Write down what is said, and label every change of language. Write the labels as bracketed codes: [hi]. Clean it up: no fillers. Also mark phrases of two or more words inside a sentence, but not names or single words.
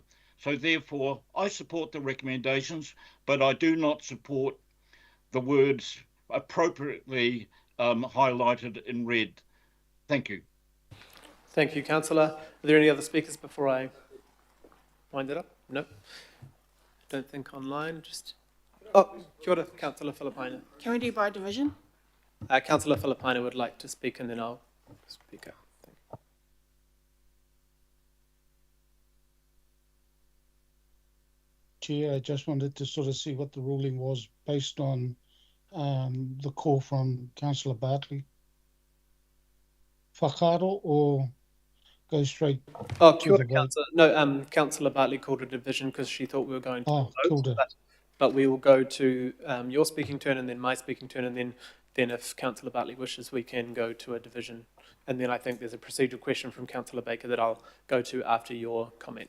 [en] So therefore, I support the recommendations, but I do not support the words appropriately highlighted in red. Thank you. Thank you, Councillor. Are there any other speakers before I wind it up? No? Don't think online. Oh, [mi] kia ora, [en] Councillor Filipaina. Can we do by division? Councillor Filipaina would like to speak, and then I'll speak up. Chair, I just wanted to sort of see what the ruling was based on the call from Councillor Bartley. Whakaaro or go straight Oh, [mi] kia ora, [en] Councillor. No, Councillor Bartley called a division because she thought we were going to vote, but we will go to your speaking turn and then my speaking turn, and then if Councillor Bartley wishes, we can go to a division. And then I think there's a procedural question from Councillor Baker that I'll go to after your comment.